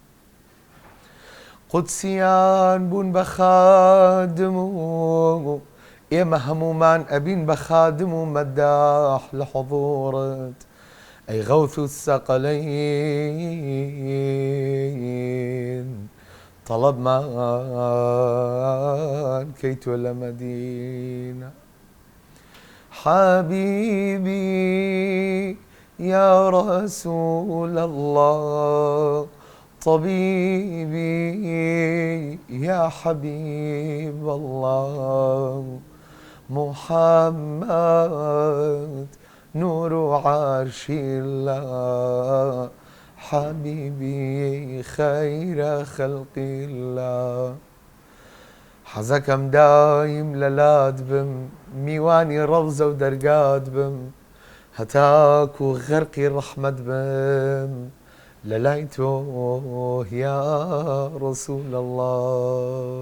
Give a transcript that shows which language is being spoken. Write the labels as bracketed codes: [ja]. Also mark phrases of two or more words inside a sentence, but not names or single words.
[ckb] قودسیان بوون بە خادم و ئێمە هەمومان ئەبین بە خادم و مەداح لە حوضوڕت، ئەی [ar] غەوث السەقەلەین [ckb] طەڵەبمان کەی تۆ لە مەدینە. [ar] حبيبي يا رسول الله طبيبي يا حبيب الله محمد نور عرش الله حبيبي خير خلق الله. [ckb] حەزەکەم دایم لەلات بم، میوانی ڕەوزە و دەرگات بم، هەتاکو غەرقی ڕەحمەت بم، لەلای تۆ [ar] یا ڕسوول الله.